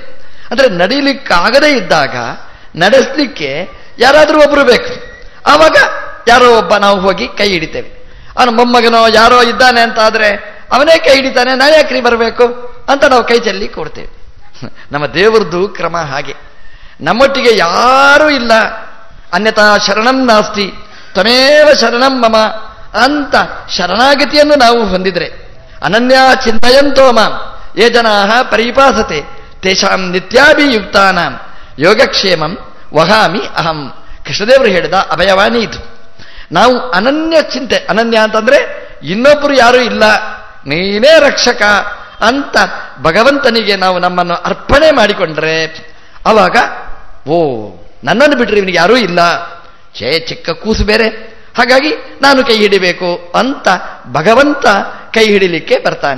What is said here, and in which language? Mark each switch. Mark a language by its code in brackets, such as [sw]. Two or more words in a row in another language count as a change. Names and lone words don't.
[kn] ಅಂದ್ರೆ ನಡೀಲಿಕ್ಕಾಗದೇ ಇದ್ದಾಗ ನಡೆಸಲಿಕ್ಕೆ ಯಾರಾದರೂ ಒಬ್ರು ಬೇಕು. ಆವಾಗ ಯಾರೋ ಒಬ್ಬ ನಾವು ಹೋಗಿ ಕೈ ಹಿಡಿತೇವೆ. ಅವನ ಮೊಮ್ಮಗನೋ ಯಾರೋ ಇದ್ದಾನೆ ಅಂತ ಆದರೆ ಅವನೇ ಕೈ ಹಿಡಿತಾನೆ, ನಾನು ಯಾಕ್ರಿ ಬರಬೇಕು ಅಂತ ನಾವು ಕೈ ಚೆಲ್ಲಿ ಕೊಡ್ತೇವೆ. ನಮ್ಮ ದೇವರದ್ದು ಕ್ರಮ ಹಾಗೆ. ನಮ್ಮೊಟ್ಟಿಗೆ ಯಾರೂ ಇಲ್ಲ, [sa] ಅನ್ಯಥಾ ಶರಣಂ ನಾಸ್ತಿ ತ್ವಮೇವ ಶರಣಂ ಮಮ [kn] ಅಂತ ಶರಣಾಗತಿಯನ್ನು ನಾವು ಹೊಂದಿದ್ರೆ, [sa] ಅನನ್ಯ ಚಿಂತಯಂತೋ ಮಾಂ ಯೇ ಜನಾಃ ಪರಿಪಾಸತೆ ತೇಷಾಂ ನಿತ್ಯಾಭಿಯುಕ್ತಾನಾಂ ಯೋಗಕ್ಷೇಮಂ ವಹಾಮಿ ಅಹಂ. [kn] ಕೃಷ್ಣದೇವರು ಹೇಳಿದ ಅಭಯವಾಣಿ ಇದು. ನಾವು ಅನನ್ಯ ಚಿಂತೆ, ಅನನ್ಯ ಅಂತಂದ್ರೆ ಇನ್ನೊಬ್ಬರು ಯಾರೂ ಇಲ್ಲ, ನೀನೇ ರಕ್ಷಕ ಅಂತ ಭಗವಂತನಿಗೆ ನಾವು ನಮ್ಮನ್ನು ಅರ್ಪಣೆ ಮಾಡಿಕೊಂಡ್ರೆ ಅವಾಗ ನನ್ನನ್ನು ಬಿಟ್ಟರೆ ಇವನಿಗೆ ಯಾರೂ ಇಲ್ಲ, ಚಿಕ್ಕ ಕೂಸು ಬೇರೆ, ಹಾಗಾಗಿ ನಾನು ಕೈ ಹಿಡಿಬೇಕು ಅಂತ ಭಗವಂತ ಕೈ ಹಿಡಿಲಿಕ್ಕೆ ಬರ್ತಾನೆ.